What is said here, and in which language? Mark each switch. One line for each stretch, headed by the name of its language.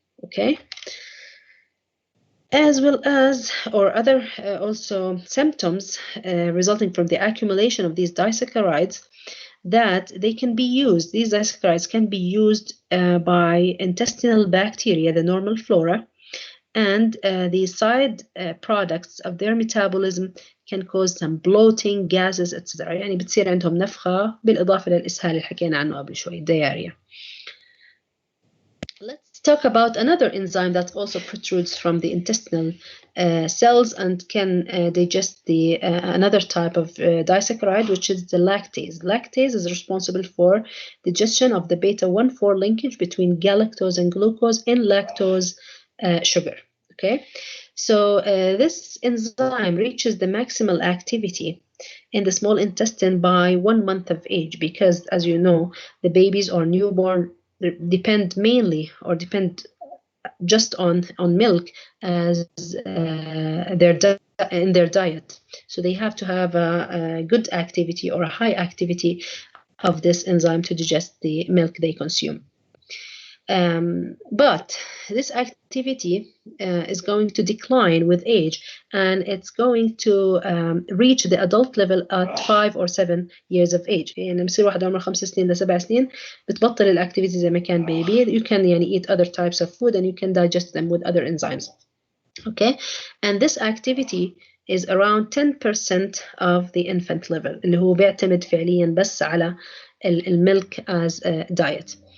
English: Okay, as well as or other also symptoms resulting from the accumulation of these disaccharides, that they can be used, these disaccharides can be used by intestinal bacteria, the normal flora, and the side products of their metabolism can cause some bloating, gases, etc.
Arabic: يعني بتصير عندهم نفخة بالإضافة للإسهال اللي حكينا عنه قبل شوي, diarrhea.
English: Let's talk about another enzyme that also protrudes from the intestinal cells and can digest the another type of disaccharide, which is the lactase. Lactase is responsible for digestion of the beta-1,4 linkage between galactose and glucose in lactose sugar. Okay, so this enzyme reaches the maximal activity in the small intestine by 1 month of age, because, as you know, the babies or newborn depend mainly or depend just on milk as in their diet. So they have to have a good activity or a high activity of this enzyme to digest the milk they consume. But this activity is going to decline with age, and it's going to reach the adult level at 5 or 7 years of age.
Arabic: يعني بصير واحد عمره 5 سنين ل7 سنين بتبطل الاكتيفيتي زي ما كان baby.
English: You can يعني eat other types of food and you can digest them with other enzymes. Okay, and this activity is around 10% of the infant level,
Arabic: اللي هو بيعتمد فعليا بس على
English: المilk as a diet.